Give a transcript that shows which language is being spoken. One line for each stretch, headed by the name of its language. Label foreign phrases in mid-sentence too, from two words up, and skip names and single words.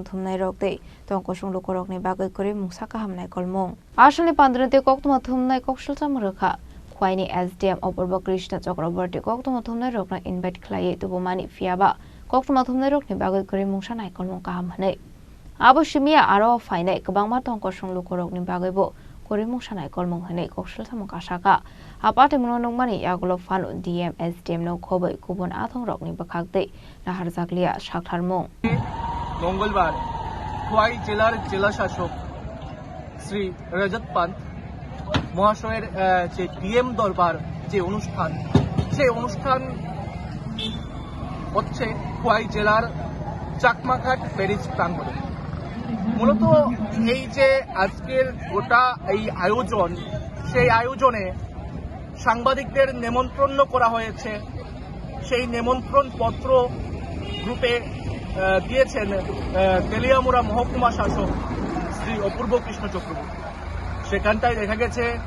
Kok Borok: Thumnai Rokte Tongkosung Lukorok ni Bagai Kuri Musaka Hamnai Kolmong Ashani Pandrante Koktuma Thumnai Koksul Samuraka Khwaini SDM Opurba Krishna Chakraborty Koktuma Thumnai Rokna Invite Klaye Tubumani Fiaba Koktuma Thumnai Rok ni Bagai Kuri Mungsanai Kolmong Kahamnai Abo Shimia Aro Fainai Kabangma Tongkosung Lukorok ni Bagaibo Korimung sanai kolmong hane koksul samung kasaka apate monong mani yagulo fanu DM SDM no khobai kubon athong rok ni bakhakte nahar zaklia shakharmong
Bangla: মঙ্গলবার খোয়াই জেলার জেলা শাসক শ্রী রজত পান্ত মহাশয়ের যে ডিএম দরবার যে অনুষ্ঠান সেই অনুষ্ঠান হচ্ছে খোয়াই জেলার চাকমাঘাট ব্যারেজ প্রাঙ্গণে মূলত এই যে আজকের গোটা এই আয়োজন সেই আয়োজনে সাংবাদিকদের নিমন্ত্রণ করা হয়েছে সেই নিমন্ত্রণ পত্র গ্রুপে দিয়েছেন তেলিয়ামুড়া মহকুমা শাসক শ্রী অপূর্ব কৃষ্ণ চক্রবর্তী সেখানটায় দেখা গেছে